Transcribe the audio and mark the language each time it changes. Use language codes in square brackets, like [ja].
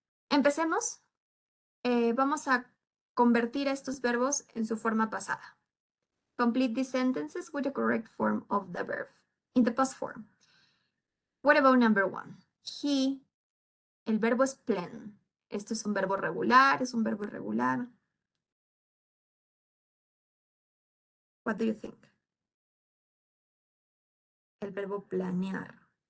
[es] Empecemos. Vamos a convertir estos verbos en su forma pasada. [en] Complete these sentences with the correct form of the verb in the past form. What about number one? He, [es] el verbo es [en] plan. [es] Esto es un verbo regular, es un verbo irregular. [en] What do you think? [es] El verbo planear.